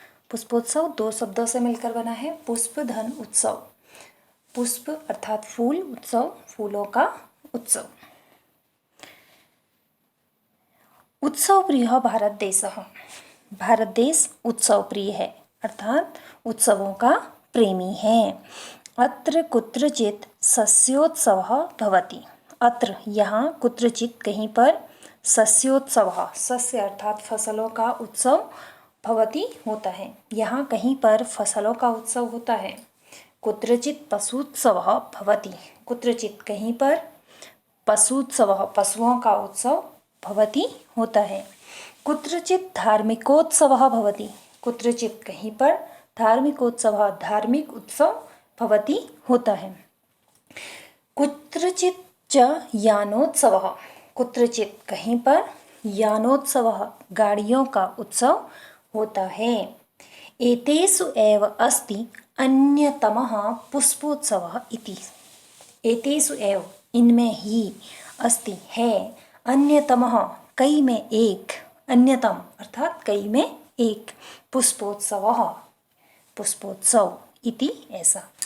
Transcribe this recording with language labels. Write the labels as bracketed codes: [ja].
[hi] पुष्पोत्सव दो शब्दों से मिलकर बना है। पुष्प धन उत्सव। पुष्प अर्थात फूल, उत्सव फूलों का उत्सव। उत्सव प्रिय भारत देश। भारत देश उत्सव प्रिय है अर्थात उत्सवों का प्रेमी है। [sa] अत्र कुत्रचित सस्योत्सव भवति। [hi] अत्र यहाँ कुत्रचित कहीं पर सस्योत्सव, सस्य अर्थात फसलों का उत्सव भवति होता है। यहाँ कहीं पर फसलों का उत्सव होता है। [sa] कुत्रचित पशुत्सव भवति। [hi] कुत्रचित कहीं पर पशुत्सव, पशुओं का उत्सव भवति होता है। [sa] कुत्रचित धार्मिकोत्सव भवति। [hi] कुत्रचित कहीं पर धार्मिकोत्सव, धार्मिक उत्सव भवति होता है। [sa] कुत्रचित च यानोत्सव। [hi] कुत्रचित कहीं पर यानोत्सव, गाड़ियों का उत्सव होता है। [sa] एतेषु एव अस्ति अन्यतमः पुष्पोत्सवः इति। [hi] एतेषु एव इनमें ही अस्ति है, अन्यतमः कई में एक, अन्यतम अर्थात कई में एक, पुष्पोत्सवः पुष्पोत्सव इति ऐसा।